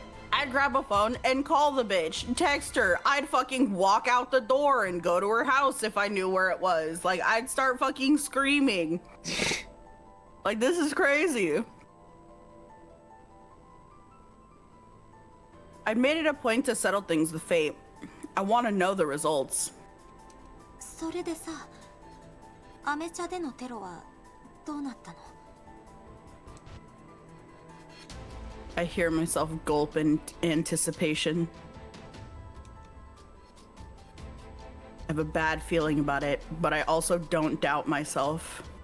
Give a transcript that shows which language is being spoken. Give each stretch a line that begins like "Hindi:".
English: I'd grab a phone and call the bitch, text her. I'd fucking walk out the door and go to her house if I knew where it was. Like, I'd start fucking screaming. Like, this is crazy. I made it a point to settle things with fate. I want to know the results.
Japanese: それでさ、アメ茶でのテロはどうなったの？
English: I hear myself gulp in anticipation. I have a bad feeling about it, but I also don't doubt myself.